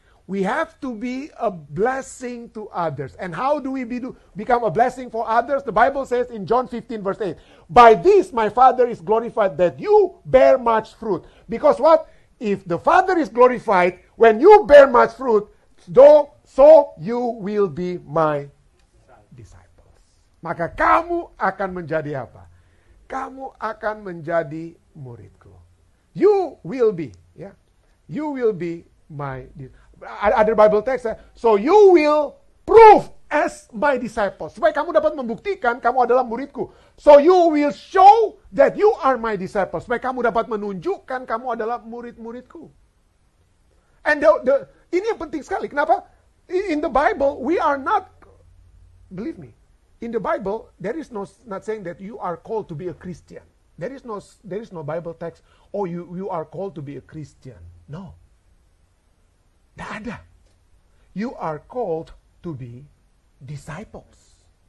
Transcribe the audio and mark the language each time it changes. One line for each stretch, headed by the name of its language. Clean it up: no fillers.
English: We have to be a blessing to others. And how do we become a blessing for others? The Bible says in John 15 verse 8, by this my Father is glorified, that you bear much fruit. Because what? If the Father is glorified, when you bear much fruit, so you will be my disciples.
Indonesian: Maka kamu akan menjadi apa? Kamu akan menjadi muridku.
English: You will be, yeah. You will be my disciples. Other Bible text, so you will prove as my disciples.
Indonesian: Supaya kamu dapat membuktikan kamu adalah muridku.
English: So you will show that you are my disciples.
Indonesian: Supaya kamu dapat menunjukkan kamu adalah murid-muridku. And ini yang penting sekali. Kenapa?
English: In the Bible, we are not, believe me, in the Bible, there is not saying that you are called to be a Christian. There is no Bible text, oh you are called to be a Christian. No.
Indonesian: Tidak ada.
English: You are called to be disciples.